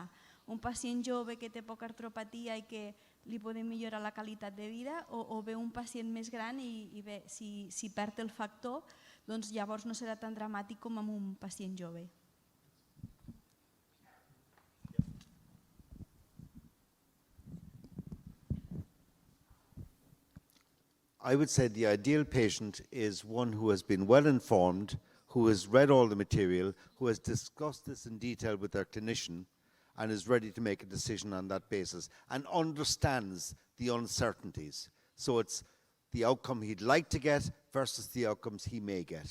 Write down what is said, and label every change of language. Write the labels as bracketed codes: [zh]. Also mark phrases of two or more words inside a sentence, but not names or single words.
[ca] Un pacient jove que té poca artropatia i que li podem millorar la qualitat de vida, o bé un pacient més gran i bé, si perd el factor, doncs llavors no serà tan dramàtic com amb un pacient jove. [en] I would say the ideal patient is one who has been well informed, who has read all the material, who has discussed this in detail with their clinician, and is ready to make a decision on that basis and understands the uncertainties. So it's the outcome he'd like to get versus the outcomes he may get.